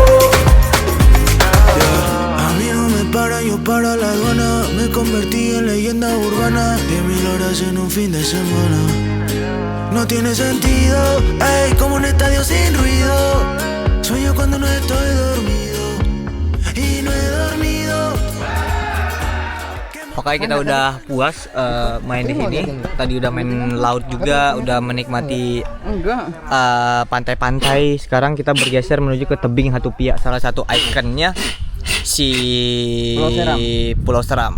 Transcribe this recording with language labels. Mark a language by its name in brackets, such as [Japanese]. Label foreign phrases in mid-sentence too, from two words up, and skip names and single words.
[Spanish] A mí no me para, yo para la aduana. Me convertí en leyenda urbana. 10.000 horas en un fin de semana. No tiene sentido, ey, como un estadio sin ruido. Sueño cuando no estoy dormido. Y no he dormido. [Indonesian] Oke, kita udah puas main di sini. Tadi udah main laut juga, udah menikmati pantai-pantai. Sekarang kita bergeser menuju ke tebing Hatupia, salah satu ikonnya si Pulau Seram.